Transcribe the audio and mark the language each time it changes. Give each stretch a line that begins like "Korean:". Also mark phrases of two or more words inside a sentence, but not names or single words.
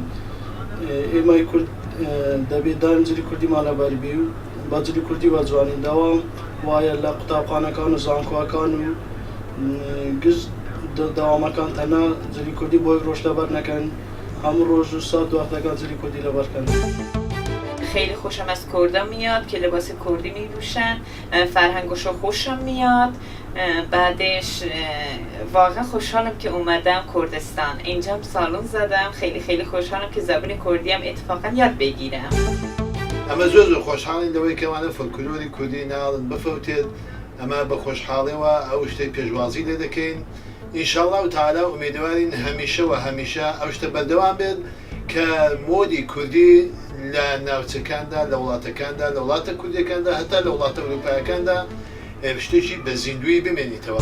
Central Kurdish: ئێمەی کورد دەبێت دایم جلی کوردیمان لەبەر بێ و بە جلی کوردی وە جوانین. داوام وایە لە قوتابخانەکان و زانکۆکان و گشت داوامەکان تەنها جلی کوردی بۆ یەک ڕۆژ لەبەر نەکەن، هەموو ڕۆژ و سات و وەختەکان جلی کوردی لەبەرکەن.
Persian: خیلی خوشم از کردا میاد که لباس کردی میپوشن، فرهنگشو خوشم میاد. بعدش واقعا خوشحالم که اومدم کردستان، اینجا سالن زدم. خیلی خوشحالم که زبان کردی هم اتفاقا یاد بگیرم.
Central Kurdish: اما زۆر خۆشحاڵین لەوەی کەوانە فۆلکلۆری کوردی ناڵن بفەوتێت. ئەمە بە خۆشحاڵیەوە ئەو شتەی پێشوازی لێ دەکەین. ئینشاءڵڵا و تەعالا ئومێدوارین هەمیشە ئەو شتە بەردەوام بێت کە مۆدی کوردی لە ناوچەکاندا، لە وڵاتەکاندا، لە وڵاتە کوردیەکاندا، هەتا لە وڵاتە ئەوروپایەکاندا شتێکی بە زیندوی بمێنیتەوە.